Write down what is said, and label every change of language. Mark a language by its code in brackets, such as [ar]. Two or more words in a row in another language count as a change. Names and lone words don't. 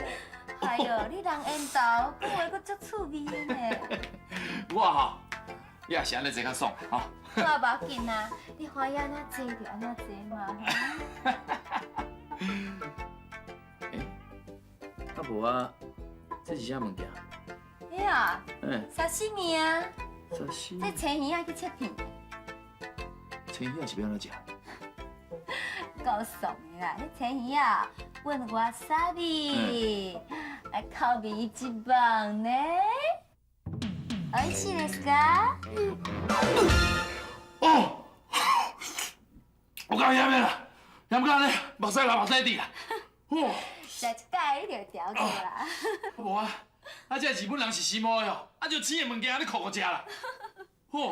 [nan] 哎呦，你人缘投，讲话佫足趣味的呢。我吼，也是安尼坐较爽吼。我无要紧啊，你欢喜安怎坐就安怎坐嘛。啊无啊，这是啥物件？哎呀，嗯，沙西米啊，沙西这青鱼啊去切片，青鱼是要安怎食？够爽的啦！这青鱼啊，混瓦萨比，口味一棒呢。 [ja] 美味しいですか？ [nan] 哦，我刚咸的啦，咸到呢，目屎流目屎滴啦。哦，来一盖你就调过啦。无啊，啊这日本人是时髦的哦，啊就青的物件安尼酷酷食啦。哦，